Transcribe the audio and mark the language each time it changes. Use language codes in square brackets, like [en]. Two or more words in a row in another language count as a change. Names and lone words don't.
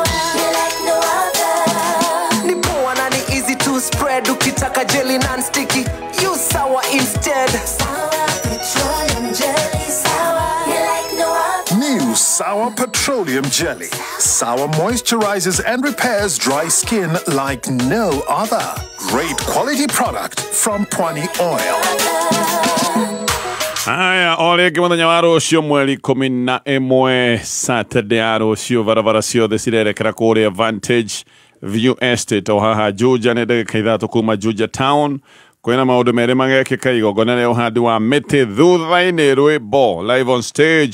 [en] You like no other. [sw] Ni poa na ni [en] easy to spread. Ukitaka jelly non-sticky, use sour instead. Sour petroleum jelly, sour. You like no other. New Sour Petroleum Jelly. Sour moisturizes and repairs dry skin like no other. Great quality product from Pwani Oil. [ki] Haya, olege muthenya wa rucio mweri 11 Saturday ya rucio barabara ciothe cirerekera kuria Vantage View Estate o haha Juja nĩ ndagĩka ithatũ kuma Juja Town. Kwĩna maũndũ merĩ magekĩka igongona rĩa ũhandi wa mĩtĩ thutha-inĩ rwĩmbo [en] live on stage.